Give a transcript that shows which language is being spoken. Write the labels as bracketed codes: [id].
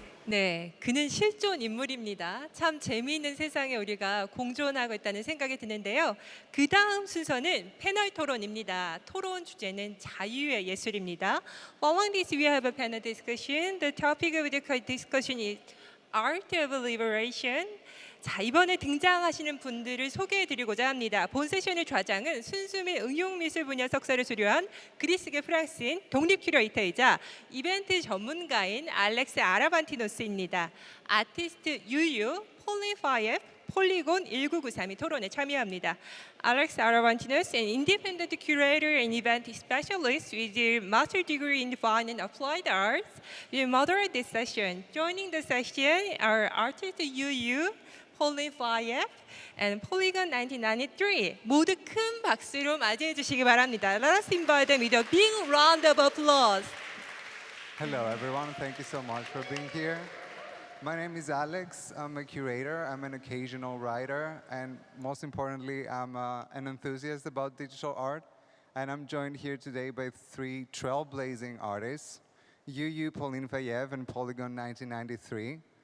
[ko] 네, 그는 실존 인물입니다. 참 재미있는 세상에 우리가 공존하고 있다는 생각이 드는데요. 그 다음 순서는 패널 토론입니다. 토론 주제는 자유의 예술입니다. [en] Following this, we have a panel discussion. The topic of the discussion is Art of Liberation. [ko] 자, 이번에 등장하시는 분들을 소개해드리고자 합니다. 본 세션의 좌장은 순수 및 응용미술 분야 석사를 수료한 그리스계 프랑스인 독립 큐레이터이자 이벤트 전문가인 알렉스 아라반티노스입니다. 아티스트 유유, 폴린 파이에프, 폴리곤 1993이 토론에 참여합니다. [en] Alex Aravantinos, an independent curator and event specialist with a master's degree in fine and applied arts, will moderate this session. Joining the session are artist YuYu, Pauline Faieff, and Polygon 1993. [ko] 모두 큰 박수로 맞이해 주시기 바랍니다. [en] Let us invite them with a big round of applause. Hello everyone, thank you so much for being here. My name is Alex, I'm a curator, I'm an occasional writer, and most importantly, I'm an enthusiast about digital art. And I'm joined here today by three trailblazing artists, YuYu, Pauline Faieff, and Polygon 1993.